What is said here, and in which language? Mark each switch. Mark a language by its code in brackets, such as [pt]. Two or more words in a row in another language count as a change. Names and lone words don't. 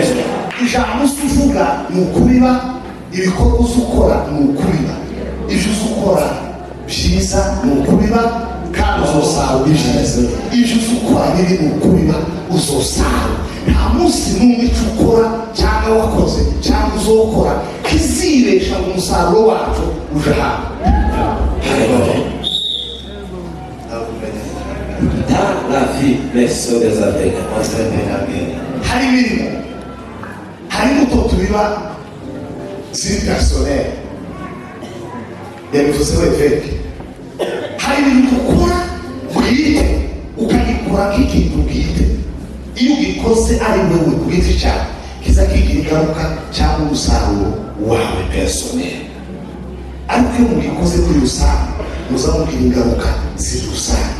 [rn] Ijambo uvuga ni ukubiba, ibikorwa ukora ni ukubiba, ibyo ukora byiza ni ukubiba kandi uzosarura ibyiza, ibyo ukora bibi ni ukubiba uzosarura. Nta munsi n'umwe icyo ukora cyangwa wakoze cyangwa uzokora kizibesha ngo umusaruro wacu uje hano. [fr] Dans la vie, les sœurs des Africains, [rn] hari imirimo, hari imbuto tubiba ziri personnel yabivuzeho eveke, hari ibintu ukora bwite ukagikora nk'ikintu bwite. Iyo ugikoze ari wewe ku giti cyawe kiza kigira ingaruka cyangwa umusaruro wawe personnel, ariko iyo mugikoze kuri rusange muzamugira ingaruka ziri rusange.